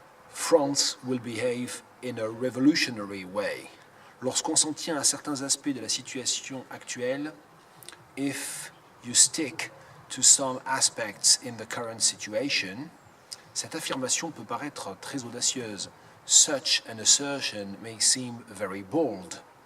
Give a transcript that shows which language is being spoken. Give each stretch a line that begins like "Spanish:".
English: France will behave in a revolutionary way.
French: Lorsqu'on s'en tient à certains aspects de la situation actuelle,
English: if you stick to some aspects in the current situation,
French: cette affirmation peut paraître très audacieuse.
English: Such an assertion may seem very bold.